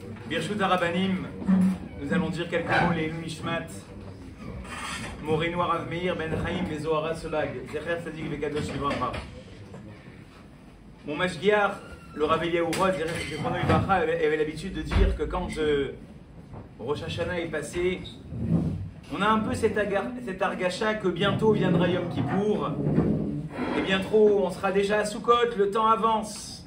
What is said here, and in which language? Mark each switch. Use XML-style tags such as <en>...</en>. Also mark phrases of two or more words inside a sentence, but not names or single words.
<he>ברשות הרבנים,</he> <fr>nous allons dire quelques mots, les Nishmat, Moreno Rav Meir Ben Chaim Bezohara Sebag,</fr> <he>זכר צדיק וקדוש לברכה.</he> <fr>Mon mashgiach, le Rav Eliyahu Rod,</fr> <he>זכר לברכה,</he> <fr>avait l'habitude de dire que quand Rosh Hashanah est passé, on a un peu cet argacha que bientôt viendra Yom Kippour, et bien trop, on sera déjà à Sukkot, le temps avance.</fr>